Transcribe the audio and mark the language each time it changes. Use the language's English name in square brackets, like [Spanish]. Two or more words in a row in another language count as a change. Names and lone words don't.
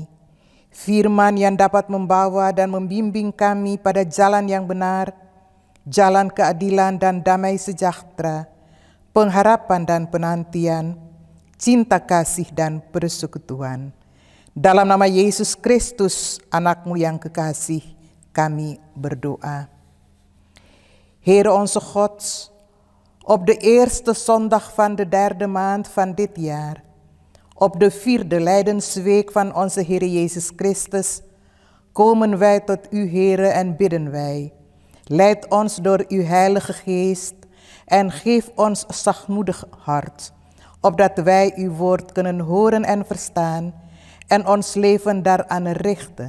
[Indonesian] Firman yang dapat membawa dan membimbing kami pada jalan yang benar, jalan keadilan dan damai sejahtera, pengharapan dan penantian, cinta kasih dan persekutuan. Dalam nama Yesus Kristus, anak-Mu yang kekasih, kami berdoa. [Dutch] Heere onze God, op de eerste zondag van de 3e maand van dit jaar, op de 4e lijdensweek van onze Heer Jezus Christus, komen wij tot U, Heere, en bidden wij. Leid ons door Uw Heilige Geest en geef ons zachtmoedig hart, opdat wij Uw woord kunnen horen en verstaan en ons leven daaraan richten.